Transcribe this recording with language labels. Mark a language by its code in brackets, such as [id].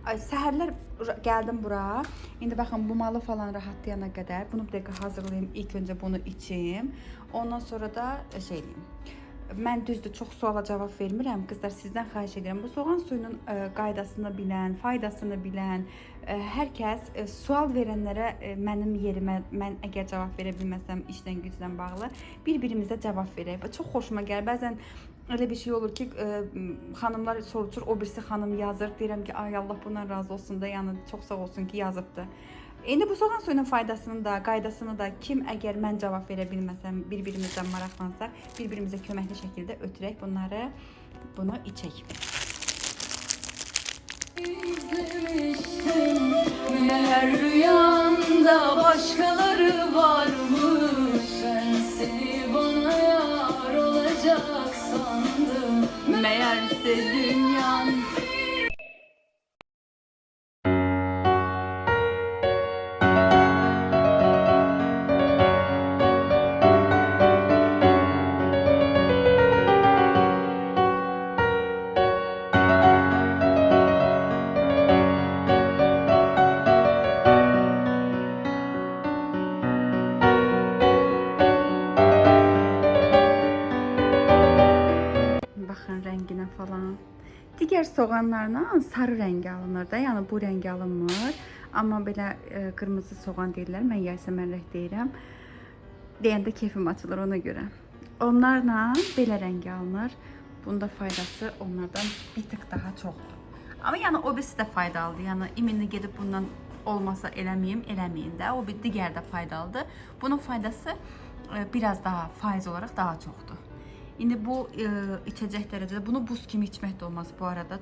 [az] Səhərlər gəldim bura, indi baxın, bu malı falan rahatlayana qədər, bunu bir dəqiqə hazırlayayım, ilk öncə bunu içim, ondan sonra da şey eləyim. Mən düzdür, çox suala cavab vermirəm. Qızlar, sizdən xahiş edirəm. Bu soğan suyunun qaydasını bilən, faydasını bilən, hər kəs sual verənlərə mənim yerimə, mən əgər cavab verə bilməsəm işdən gücdən bağlı, bir-birimizə cavab verək. Çox xoşuma gəlir. Bəzən elə bir şey olur ki, xanımlar soruşur, o birisi xanım yazır. Deyirəm ki, ay Allah bundan razı olsun da, yəni çox sağ olsun ki, yazıbdır. İndi bu soğan suyunun faydasını da, qaydasını da kim əgər mən cavab verə bilməsəm, bir-birimizdən maraqlansaq, bir-birimizə köməkli şəkildə ötürək bunu içək. [tr] Meğer rüyanda başkaları varmış, ben seni bana yar olacak sandım. Meğerse dünyan. [az] Baxın rənginə falan. Digər soğanlarla sarı rəngi alınır da, yəni bu rəng alınmır. Amma belə qırmızı soğan deyirlər, mən yasəmənrək deyirəm. Deyəndə keyfim açılır ona görə. Onlarla belə rəngi alınır. Bunda faydası onlardan bir tık daha çoxdur. Amma yəni o birisi də faydalıdır. Yəni iminli gedib bundan olmasa eləməyim də. O bir digər də faydalıdır. Bunun faydası biraz daha faiz olaraq daha çoxdur. İndi bu içəcək dərəcədə, bunu buz kimi içmək də olmaz bu arada.